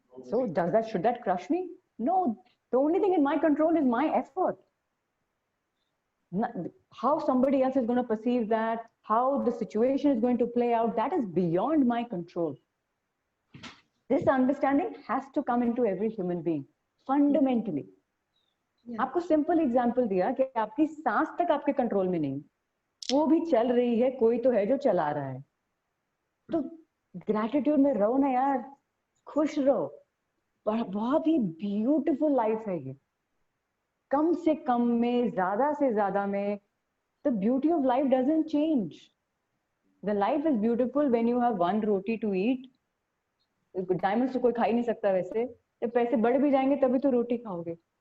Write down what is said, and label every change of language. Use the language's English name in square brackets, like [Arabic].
[English] So should that crush me? No, the only thing in my control is my effort. How somebody else is going to perceive that, how the situation is going to play out, that is beyond my control. This understanding has to come into every human being, fundamentally. [Hindi] आपको simple example दिया कि आपकी सांस तक आपके control में नहीं, वो भी चल रही है, कोई तो है जो चला रहा है. तो ग्रैटिट्यूड में रहो ना यार, खुश रहो. बहुत ही ब्यूटीफुल लाइफ है ये. कम से कम में, ज्यादा से ज्यादा में, [English] the beauty of life doesn't change. The life is beautiful when you have one roti to eat. [Hindi] Diamonds तो कोई खा ही नहीं सकता वैसे. जब पैसे बढ़ भी जाएंगे तभी तो रोटी खाओगे.